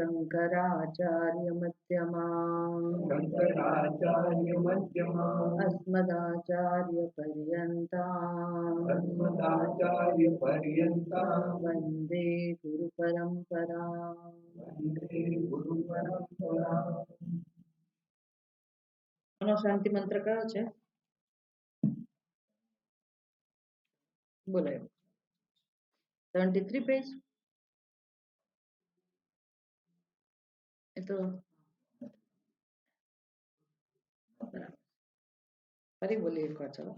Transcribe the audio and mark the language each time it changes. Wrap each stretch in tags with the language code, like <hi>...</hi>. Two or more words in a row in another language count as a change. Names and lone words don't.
<sa>शङ्कराचार्यमध्यमाम् शङ्कराचार्यमध्यमाम् अस्मदाचार्यपर्यन्ताम् अस्मदाचार्यपर्यन्ताम् वन्दे गुरुपरम्पराम्। वन्दे गुरुपरम्पराम्।</sa> <gu>આનો શાંતિ મંત્ર કયો છે? બોલો. 73 પેજ. એ તો ફરી બોલીએ એકવાર ચલો.</gu>